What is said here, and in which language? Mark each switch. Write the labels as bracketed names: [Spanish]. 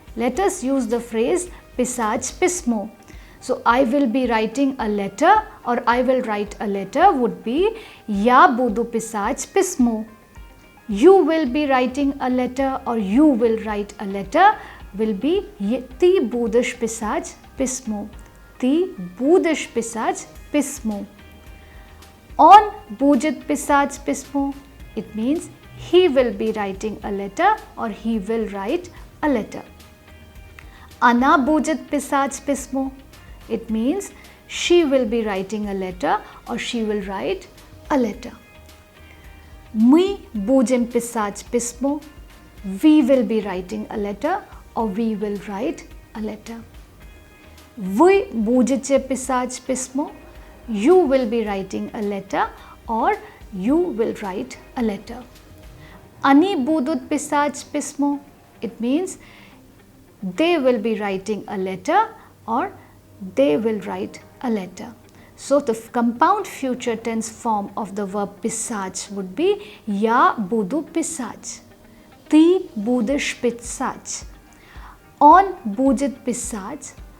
[English] Let us use the phrase [Russian] писать письмо. [English] So I will be writing a letter or I will write a letter would be [Russian] я буду писать письмо. [English] You will be writing a letter or you will write a letter will be [Russian] ты будешь писать письмо. Ты будешь писать письмо. Он будет писать письмо. [English] It means he will be writing a letter or he will write a letter. [Russian] Она будет писать письмо. [English] It means she will be writing a letter or she will write a letter. [Russian] Мы будем писать письмо. [English] We will be writing a letter or we will write a letter. [Russian] Вы будете писать письмо. [English] You will be writing a letter or you will write a letter. [Russian] Они будут писать письмо. [English] It means they will be writing a letter or they will write a letter. So the compound future tense form of the verb писать would be [Russian] я буду писать. Ты будешь писать. Он будет писать.